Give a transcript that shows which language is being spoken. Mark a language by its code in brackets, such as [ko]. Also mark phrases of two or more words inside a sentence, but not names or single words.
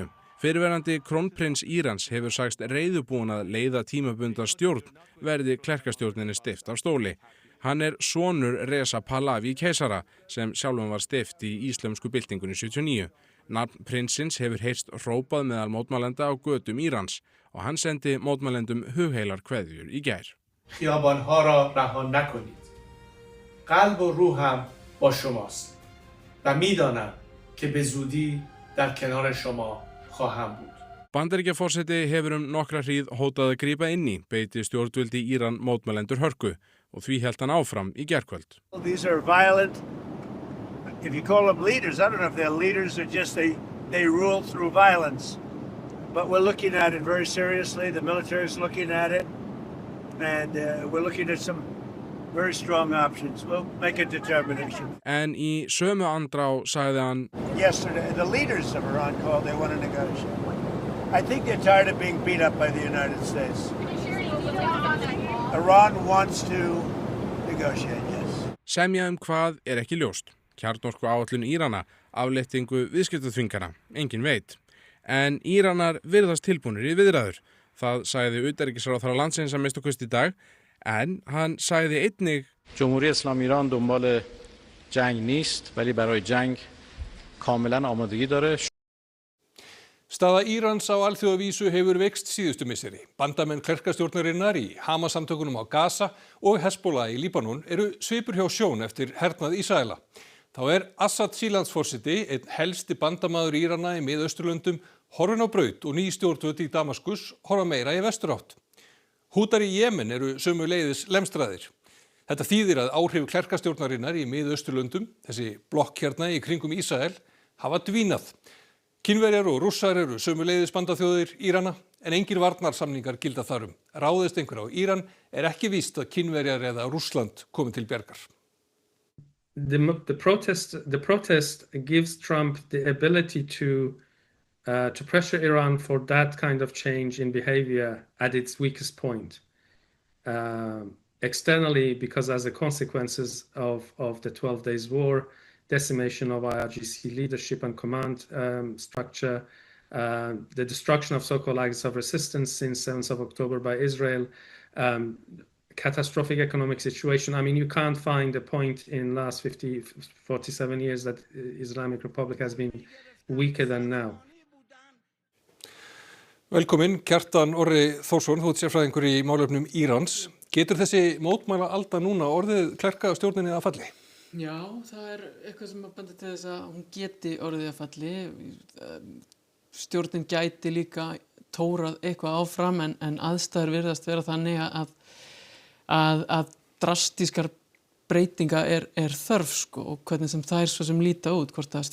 [is] Fyrrverandi krónprins Írans hefur sagst reiðubúinn að leiða tímabundna stjórn verði klerkastjórninni steypt af stóli. Hann sonur Reza Pahlavi keisara sem sjálfum var steypt í íslömsku byltingunni 79. Nafn prinsins hefur heyrst hrópað meðal mótmælenda á götum Írans og hann sendi mótmælendum hugheilar kveðjur í gær. [fa] خیابان‌ها را رها نکنید. قلب و روحم با شماست و میدانم که به زودی در کنار شما خواهم بود. [is] Bandaríkjaforseti hefur nokkra hríð hótað að grípa inn í, beiti stjórnvöld í Íran mótmælendur hörku og því hélt hann áfram í gærkvöld. [en] These are violent, if you call them leaders, I don't know if they're leaders or just they rule through violence. But we're looking at it very seriously, the military is looking at it, and we're looking at some very strong options. We'll make a determination. [is] En í sömu andrá sagði hann, [en] Yesterday, the leaders of Iran called, they want to negotiate. I think they're tired of being beat up by the United States. Iran wants to negotiate, yes. [is] Semja hvað ekki ljóst. Kjarnorku áætlun Írana, afléttingu viðskiptaþvingana, engin veit. En Íranar virðast tilbúnir í viðræður. Það sagði utanríkisráðherra landsins að minnsta kosti í dag, en hann sagði einnig [fa] جمهوری اسلامی ایران دنبال جنگ نیست ولی برای جنگ کاملا آمادگی داره. [is] Staða Írans á alþjóðavísu hefur veikst síðustu misseri. Bandamenn klerkastjórnarinnar í Hamas-samtökunum á Gaza og Hezbollah í Líbanon eru svipur hjá sjón eftir hernað Ísraela. Þá Assad Sýrlandsforseti, einn helsti bandamaður Írana í Miðausturlöndum, horfinn á braut og ný stjórnvöld í Damaskus horfa meira í vesturátt. Hútar í Jemen eru sömuleiðis lemstraðir. Þetta þýðir að áhrif klerkastjórnarinnar í Miðausturlöndum, þessi blokk hérna í kringum Ísrael, hafa dvínað. Kínverjar og Rússar eru sömuleiðis bandaþjóðir Írana en engir varnarsamningar gilda þarum. Ráðist einhver á Íran ekki víst að Kínverjar eða Rússland komi til bjargar. [en] The protest gives Trump the ability to pressure Iran for that kind of change in behavior at its weakest point. Externally, because as a consequences of the 12 days war, decimation of IRGC leadership and command structure, the destruction of so-called axis of resistance since 7th of October by Israel, catastrophic economic situation. I mean, you can't find a point in the last 47 years that Islamic Republic has been weaker than now. [is] Velkomin, Kjartan Orri Þórsson, þú ert sérfræðingur í málefnum Írans. Getur þessi mótmæla alda núna orðið klerkastjórninni að falli? Já, það eitthvað sem bendir til þess að hún geti orðið að falli. Stjórnin gæti líka tórað eitthvað áfram en aðstæður virðast vera þannig að drastískar breytinga þörf sko, og hvernig sem þær svo sem líta út, hvort að